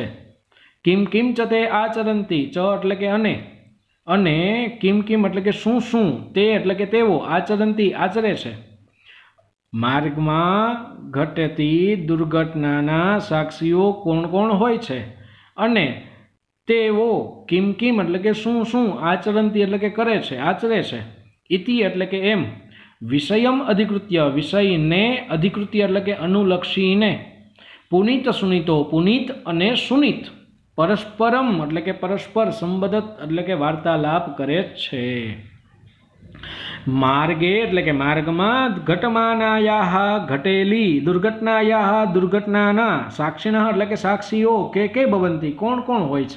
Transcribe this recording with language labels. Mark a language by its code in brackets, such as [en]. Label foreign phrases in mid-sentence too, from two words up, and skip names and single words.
[sa] કિમ કિમ ચ તે આચરन्ति. [gu] ચ એટલે કે અને [sa] કિમ કિમ [gu] એટલે કે શું શું, તે એટલે કે તેઓ, આચરन्ति આચરે છે. માર્ગમાં ઘટતી દુર્ઘટનાના સાક્ષીઓ કોણ કોણ હોય છે અને તેઓ [sa] કિમ કિમ [gu] એટલે કે શું શું, આચરन्ति એટલે કે કરે છે, આચરે છે. ઇતિ એટલે કે એમ, [sa] विषयम अधिकृत्य [gu] વિષય ને અધિકૃત્ય એટલે કે અનુલક્ષીને પુનિત સુનિતો પુનિત અને સુનિત પરસ્પરમ એટલે કે પરસ્પર સંબંધિત એટલે કે વાર્તાલાપ કરે છે. માર્ગે એટલે કે માર્ગમાં ઘટમાનાયા ઘટેલી દુર્ઘટનાયા દુર્ઘટનાના સાક્ષિણઃ એટલે કે સાક્ષીઓ કે ભવંતી કોણ કોણ હોય છે.